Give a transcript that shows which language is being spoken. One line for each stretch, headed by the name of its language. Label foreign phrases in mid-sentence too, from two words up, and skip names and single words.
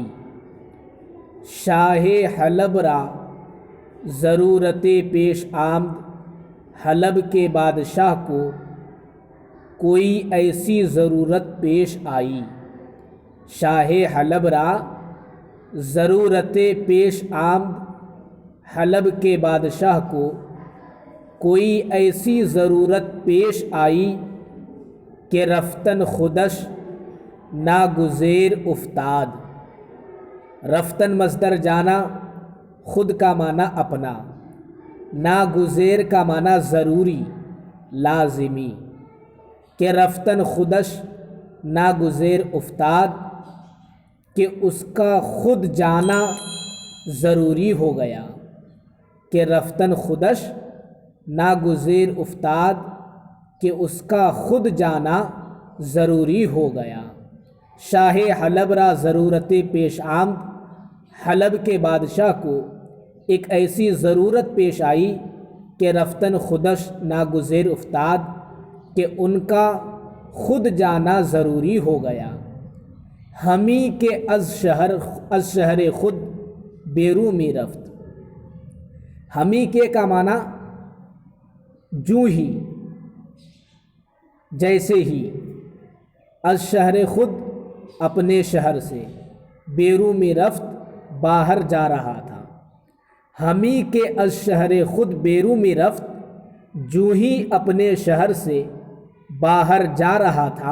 Persian: شاہ حلب را ضرورت پیش آمد،
Urdu: حلب کے بادشاہ کو کوئی ایسی ضرورت پیش آئی۔
Persian: شاہ حلب را ضرورت پیش آمد،
Urdu: حلب کے بادشاہ کو کوئی ایسی ضرورت پیش آئی کہ
Persian: رفتن خودش ناگزیر افتاد۔
Urdu: رفتن مصدر جانا، خود کا معنی اپنا، ناگزیر کا معنی ضروری لازمی،
Persian: کہ رفتن خودش ناگزیر افتاد،
Urdu: کہ اس کا خود جانا ضروری ہو گیا۔
Persian: کہ رفتن خودش ناگزیر افتاد،
Urdu: کہ اس کا خود جانا ضروری ہو گیا۔
Persian: شاہ حلب را ضرورت پیش آمد،
Urdu: حلب کے بادشاہ کو ایک ایسی ضرورت پیش آئی کہ
Persian: رفتن خودش ناگزیر افتاد،
Urdu: کہ ان کا خود جانا ضروری ہو گیا۔
Persian: ہمی کے از شہر خود بیرو می رفت۔
Urdu: ہمی کے کا معنی جو ہی، جیسے ہی،
Persian: از شہر خود
Urdu: اپنے شہر سے،
Persian: بیرو میں رفت
Urdu: باہر جا رہا تھا۔
Persian: ہمی کے از شہر خود بیرو میں رفت،
Urdu: جو ہی اپنے شہر سے باہر جا رہا تھا۔